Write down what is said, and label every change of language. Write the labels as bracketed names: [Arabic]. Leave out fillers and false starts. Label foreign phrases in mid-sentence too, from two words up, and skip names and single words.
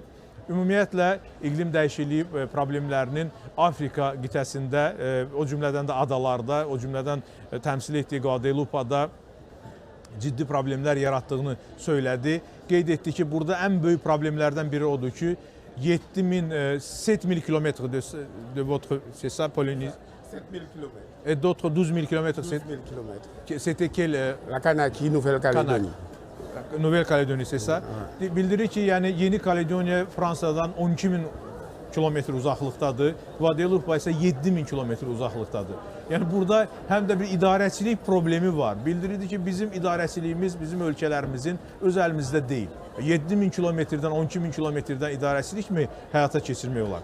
[Azerbaijani] Ümumiyyətlə, iqlim dəyişikliyi problemlərinin Afrika qitəsində, o cümlədən də adalarda, o cümlədən təmsil etdiyi Qvadelupada ciddi problemlər yaratdığını söylədi. Qeyd etdi ki, burada ən böyük problemlərdən biri odur ki, 7000 kilometr [French] de votre, c'est ça, Polynésie? 7000 km. Et d'autres 12 000 km. 12 000 km. C'était quel? La Kanaki, Nouvelle-Calédonie. Nouvelle-Calédonie, c'est ça. [Azerbaijani] Bildirir ki, yəni Yeni Kaledoniya Fransadan 12 000 kilometr uzaqlıqdadır. Qvadelupa isə 7 000 kilometr uzaqlıqdadır. Yəni burada həm də bir idarəçilik problemi var. Bildirirdi ki, bizim idarəçiliyimiz bizim ölkələrimizin öz əlimizdə deyil. 7 000 kilometrdən, 12 000 kilometrdən idarəçilik mi həyata keçirmək olar?